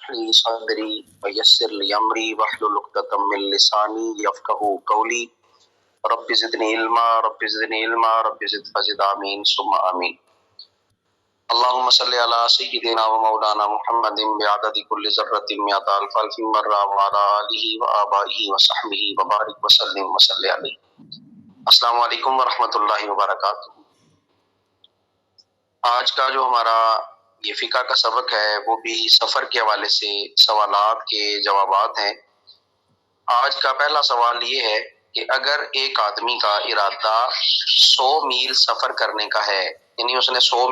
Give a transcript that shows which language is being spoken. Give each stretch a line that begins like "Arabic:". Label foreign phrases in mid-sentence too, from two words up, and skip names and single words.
Arabic: لي صدري ويسر لي أمري واحلل عقدة من لساني يفقهوا قولي رب زدني علما رب زدني علما رب زد فزد آمين ثم آمين. اللهم صل على سيدنا ومولانا محمد بعدد كل ذرة مائة ألف ألف مرة وعلى آله وآبائه وصحبه وبارك وسلم وصل عليه. السلام عليكم ورحمة الله وبركاته.
Urdu: آج کا جو ہمارا یہ فقہ کا سبق ہے وہ بھی سفر کے حوالے سے سوالات کے جوابات ہیں. آج کا پہلا سوال یہ ہے کہ اگر ایک آدمی کا ارادہ 100 میل سفر کرنے کا ہے، یعنی اس نے 100